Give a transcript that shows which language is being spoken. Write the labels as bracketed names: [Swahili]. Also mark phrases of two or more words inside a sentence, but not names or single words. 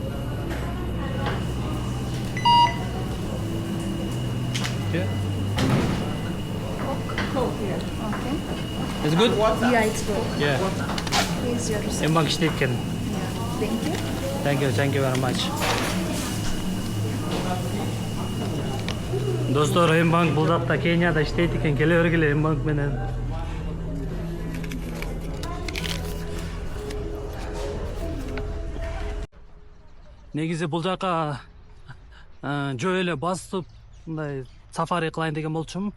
[English] Yeah. Here. Okay. It's good? Yeah, it's good. Yeah. Here's your receipt. Emang istekken. Yeah. Thank you. Thank you very much. [Kyrgyz] Достор, Мбанк бул жакта Кенияда иштейт экен, келе бергиле Мбанк менен. Негизи бул жака жөө эле басып, мындай сафари кылайын деген болчумун.